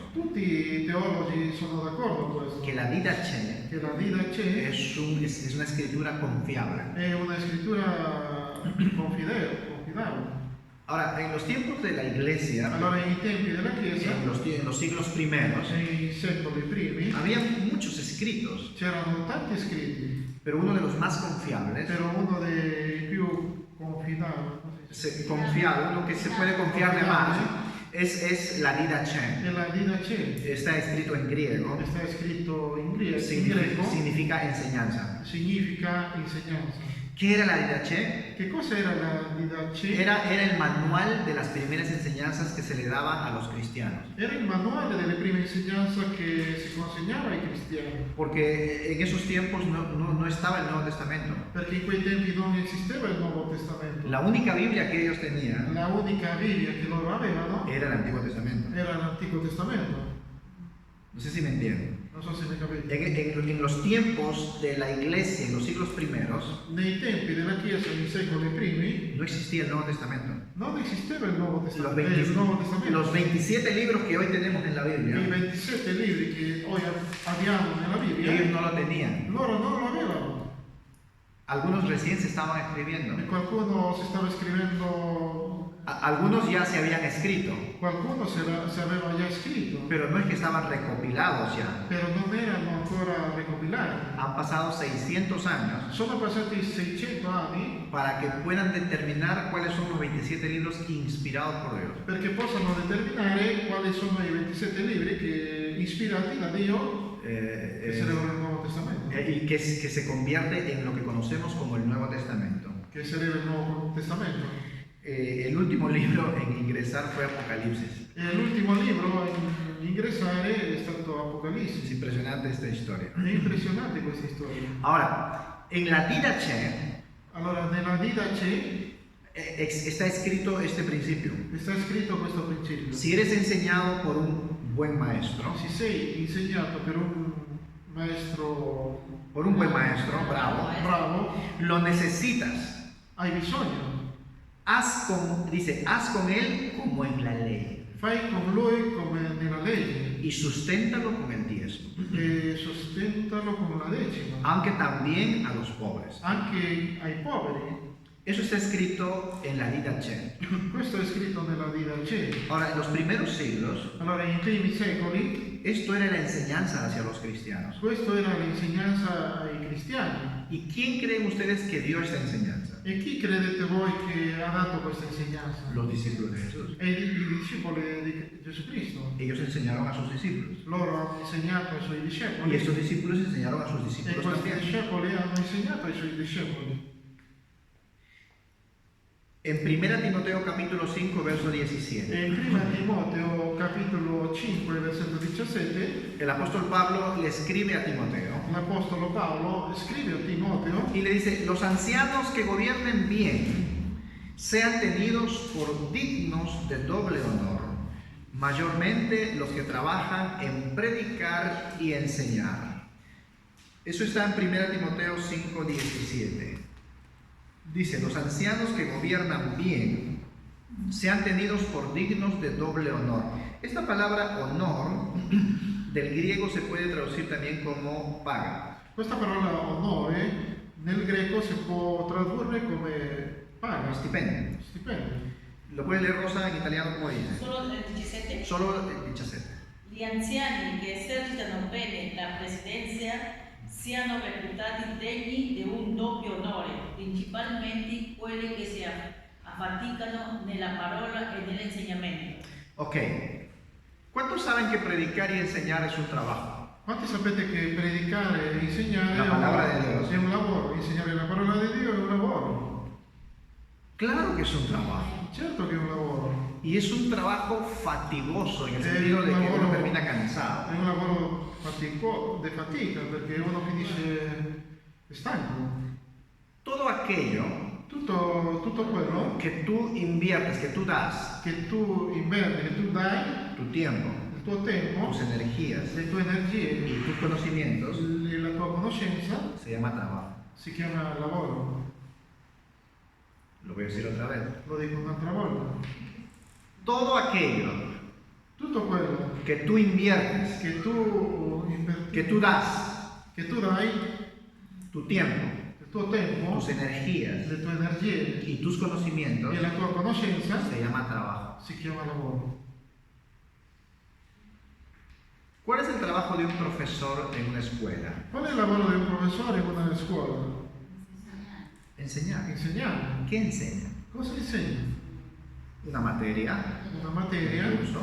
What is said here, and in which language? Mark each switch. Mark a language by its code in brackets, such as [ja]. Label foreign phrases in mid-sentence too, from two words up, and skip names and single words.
[it] Tutti i teologi sono d'accordo con questo. [es] Que la Didache [it] Che la Didache [es] es una escritura confiable. [it] è una scrittura confidabile. [es] Ahora, en los tiempos de la iglesia, [it] Allora, nei tempi della Chiesa, [es] en los siglos primeros, [it] nei secoli primi, [es] había muchos escritos, [it] c'erano tanti scritti, [es] pero uno de los más confiables, [it] però uno dei più confidabili, [es] lo que se puede confiar de más, es la Didache. [it] è la Didache. [es] Está escrito en griego, [it] Sta scritto in greco, [es] significa enseñanza. [it] significa insegnanza. [es] ¿Qué era la Didache? [it] Che cosa era la Didache? [es] Era el manual de las primeras enseñanzas que se le daban a los cristianos. [it] Era il manuale delle prime insegnanze che si consegnava ai cristiani, [es] Porque en esos tiempos no estaba el Nuevo Testamento. [it] perché in quei tempi non esisteva il Nuovo Testamento. [es] La única Biblia que ellos tenían [it] La unica Bibbia che loro avevano [es] era el Antiguo Testamento. [it] era l'Antico Testamento. [es] No sé si me entienden. [it] Non so se mi capite. [es] En los tiempos de la iglesia, en los siglos primeros, [it] Nei tempi della Chiesa, nei secoli primi, [es] no existía el Nuevo Testamento. [it] non esisteva il Nuovo [es] Los, [it] Testamento. Il Nuovo Testamento. [es] los 27 libros que hoy tenemos en la [it] I [es] Biblia, [it] 27 libri che oggi abbiamo nella Bibbia, [es] ellos no lo tenían. [it] loro non lo avevano. [es] Algunos recién se estaban escribiendo. [it] E qualcuno si stava scrivendo, [es] Algunos ya se habían escrito, [it] qualcuno si aveva già scritto, [es] pero no es que estaban recopilados ya. [it] però non erano ancora recopilati. [es] Han pasado 600 años [it] Sono passati 600 anni [es] para que puedan determinar cuáles son los 27 libros inspirados por Dios. [it] perché possano determinare quali sono i 27 libri che, ispirati da Dio, che sarebbero il Nuovo Testamento, [es] Y que se convierte en lo que conocemos como el Nuevo Testamento. [it] che sarebbe il Nuovo Testamento. [es] El último libro en ingresar fue Apocalipsis. [it] E l'ultimo libro ingresare è stato [es] Es [it] Apocalisse. [es] impresionante esta historia. [it] È impressionante questa storia. [es] Ahora, en la Didache [it] Allora, nella Didache [es] está escrito este principio. [it] sta scritto questo principio. [es] Si eres enseñado por un buen maestro, [it] Se sei insegnato per un maestro bravo, [es] lo necesitas. [it] hai bisogno. [es] Haz con él como en la ley [it] Fai con lui come nella legge [es] y susténtalo con el diezmo, [it] e sostentalo con la decima, [es] aunque también a los pobres. [it] anche ai poveri. [es] Eso está escrito en la Didache. [it] Questo è scritto nella Didache. [es] Ahora, en los primeros siglos, [it] Allora, nei primi secoli, [es] esto era la enseñanza hacia los cristianos. [it] questo era l'insegnanza ai cristiani. [es] ¿Y quién creen ustedes que dio esta enseñanza? [it] E chi credete voi che ha dato questa insegnanza? [es] Los discípulos de Jesús. [it] E i discepoli di Gesù Cristo. [es] Ellos enseñaron a sus discípulos. [it] Loro hanno insegnato ai suoi [es] Y [it] discepoli [es] estos discípulos enseñaron a sus [it] e [es] discípulos [it] questi [es] también. [it] discepoli hanno insegnato ai suoi discepoli. [es] En 1 Timoteo capítulo 5, verso 17, [it] E in 1 Timoteo capitolo 5 versetto 17 [es] el apóstol Pablo le escribe a Timoteo [it] l'Apostolo Paolo scrive a Timoteo [es] y le dice, los ancianos que gobiernen bien sean tenidos por dignos de doble honor, mayormente los que trabajan en predicar y enseñar. Eso está en 1 Timoteo 5, 17. Dice, los ancianos que gobiernan bien sean tenidos por dignos de doble honor. Esta palabra honor del griego se puede traducir también como paga. [it] Questa parola onore nel greco si può tradurre come paga, Stipendio. stipendio. [es] Lo puede leer Rosa en italiano como dice. Solo el 17. Solo el 17. [it] Gli anziani che esercitano bene la presidenza siano reputati degni di un doppio onore, principalmente quelli che si affaticano nella parola e nell'insegnamento. Ok. [es] ¿Cuántos saben que predicar y enseñar es un trabajo? [it] Quanti sapete che predicare e insegnare [es] La palabra de Dios. [it] è un lavoro? Insegnare la parola di Dio è un lavoro. [es] Claro que es un trabajo. [it] Certo che è un lavoro. [es] Y es un trabajo fatigoso en el sentido de que uno termina cansado. [it] È un lavoro di fatica perché uno finisce stanco. [es] Todo aquello [it] Tutto quello [es] que tú inviertes, que tú das, [it] che tu inverti, che tu dai, [es] tu tiempo, [it] il tuo tempo, [es] tus energías [it] le tue energie [es] y tus conocimientos, [it] e la tua conoscenza [es] se llama trabajo. [it] si chiama lavoro. [es] Lo voy a decir otra vez. [it] Lo dico un'altra volta. [es] Todo aquello [it] Tutto quello [es] que tú inviertes, [it] che tu [es] que tú das, [it] dai, [es] tu tiempo, [it] il tuo tempo, [es] tus energías [it] le tue energie [es] y tus conocimientos, [it] e la tua conoscenza [es] se llama trabajo. [it] si chiama lavoro. [es] ¿Cuál es el trabajo de un profesor en una escuela? [it] Qual è il lavoro di un professore in una scuola? [es] Enseñar. [it] Insegnare. [es] ¿Qué enseña? [it] Cosa insegna? [es] Una materia, [it] Una materia, [es] un curso,